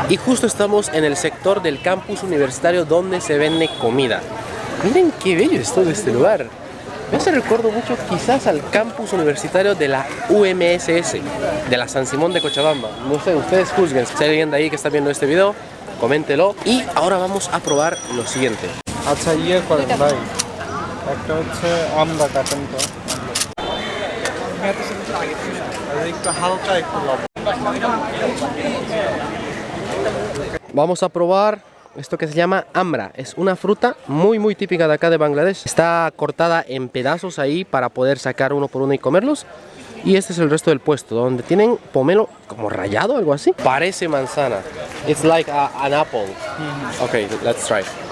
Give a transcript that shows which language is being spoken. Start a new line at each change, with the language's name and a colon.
Spanish: Y justo estamos en el sector del campus universitario donde se vende comida. Miren qué bello es todo este lugar. Me hace recuerdo mucho quizás al campus universitario de la UMSS, de la San Simón de Cochabamba. No sé, ustedes juzguen. Si hay alguien de ahí que está viendo este video, coméntelo. Y ahora vamos a probar lo siguiente.
Bangla: আচ্ছা ইয়ে করেন ভাই একটা হচ্ছে আমড়া কাটেন তো একটু হালকা একটু লবণ
Spanish: Vamos a probar esto que se llama amra. Es una fruta muy típica de acá de Bangladesh. Está cortada en pedazos ahí para poder sacar uno por uno y comerlos. Y este es el resto del puesto, donde tienen pomelo como rallado, algo así. Parece manzana.
English: It's like an apple. Okay, let's try.